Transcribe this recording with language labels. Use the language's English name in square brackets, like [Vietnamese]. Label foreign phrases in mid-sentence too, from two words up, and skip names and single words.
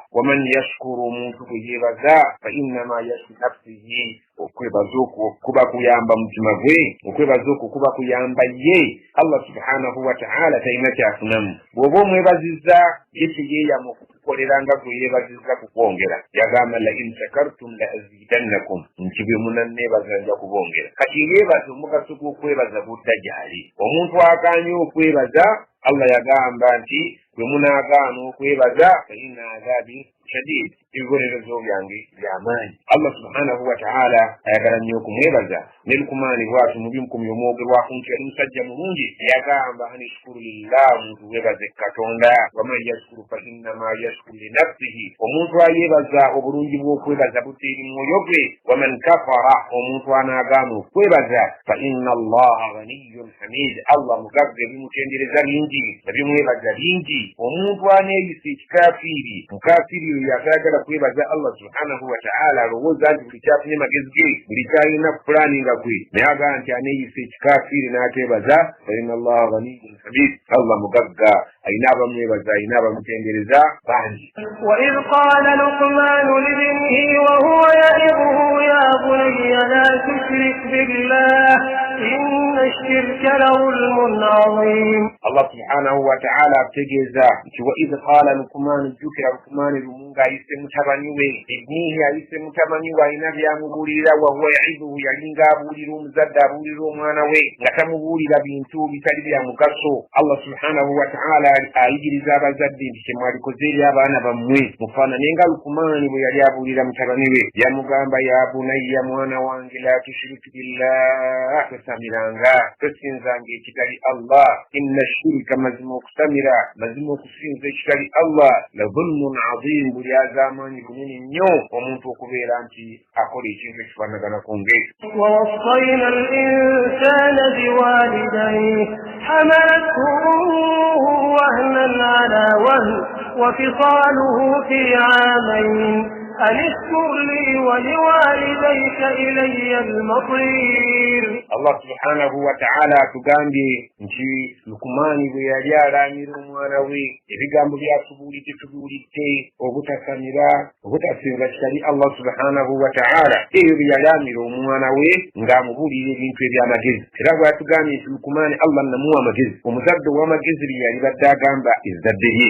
[Arabic] ومن يشكر [Ganda] omuntu bwe yeebaza [Arabic] فإنما يشكر نفسه [Ganda] okwebaza okwo kuba kuyamba mutima gwe okwebaza okwo kuba kuyamba ye [Arabic] الله سبحانه وتعالى [Ganda] talina kyafunamu. Bw'oba omwebazizza ye teyeeyama okukukoleranga gwe yeebazizza kukwongera. Yagamba [Arabic] لئن شكرتم لأزيدنكم [Ganda] nti bwe munanneebaza nja kubongera. Kati yeebaza omugaso gw'okwebaza budda gyali. Omuntu akaanye okwebaza Allah yagamba nti bwe munaagaana okwebaza [Arabic] فإن عذابي شديد [Ganda] ebibonerezo byange by'amaanyi. [Arabic] الله سبحانه وتعالى [Ganda] ayagala nnyo okumwebaza ne Luqmaani bw'atyo mu by'omukumi omwogerwako nti yali musajja mulungi yagamba [Arabic] أن اشكر لله [Ganda] omuntu weebaze Katonda [Arabic] ومن يشكر فإنما يشكر لنفسه [Ganda] omuntu ayeebaza obulungi bw'okwebaza buteeri mwoyo gwe [Arabic] ومن كفر [Ganda] omuntu anaagaana okwebaza [Arabic] فإن الله غني حميد [Ganda] Allah mugagga ebimutendereza bingi ebimwebaza bingi. Omuntu aneeyisa ekikafiiri mukafiiri oyo atayagala kwebaza [Arabic] الله سبحانه وتعالى [Ganda] alowooza nti buli kyafunye magezi ge buli kyalina kupulaninga gwe naye agaa nti aneeyisa ekikafiiri n'ateebaza [Arabic] فإن الله غني حميد [Ganda] Allah mugagga alina abamwebaza alina abamutendereza bangi. [Arabic] وإذ قال لقمان لابنه وهو يعظه يا بني لا تشرك بالله إن الشرك لظلم عظيم. الله سبحانه وتعالى [Ganda] ategeeza nti [Arabic] وإذ قال لقمان [Ganda] jjukira Luqmaani lumunga ayise mutabani we ibnihi ayise mutabani we alina byamubuulirira [Arabic] وهو يعظه [Ganda] yalinga abuulira omuzadde abuulira omwana we nga tamubuulira bintu bitali bya mugaso. [Arabic] الله سبحانه وتعالى [Ganda] ayigiriza abazadde nti kyemwalikoze eri abaana bammwe mufaanane nga Luqmaani bwe yali abuulira mutabani we yamugamba [Arabic] يا بني [Ganda] mwana wange [Arabic] لا تشرك بالله [Ganda] tosamiranga tosinzanga ekitali Allah [Arabic] إن الشرك [Ganda] mazima okusamira mazima okusinza ekitali Allah [Arabic] لظلم عظيم [Ganda] buli az'amaanyi bunene nnyo omuntu okubeera nti akola ekintu ekifaanaganako ng'ekyo. [Arabic] ووصينا الإنسان بوالديه حملته أمه وهنا على وهن وفصاله في عامين أن اشكر لي ولوالديك إلي المصير. الله سبحانه وتعالى [Ganda] tugambye nti Luqmaani bwe yali alaamira omwana we ebigambo byatubuulidde obutasamira obutasinza kitali [Arabic] الله سبحانه وتعالى [Ganda] ebyo bye yalaamira omwana we ng'amubuulira ebintu eby'amagezi. Era bw'atugambye nti Luqmaani Allah namuwa amagezi omuzadde ow'amagezi bye yali badde agamba ezzadde lye.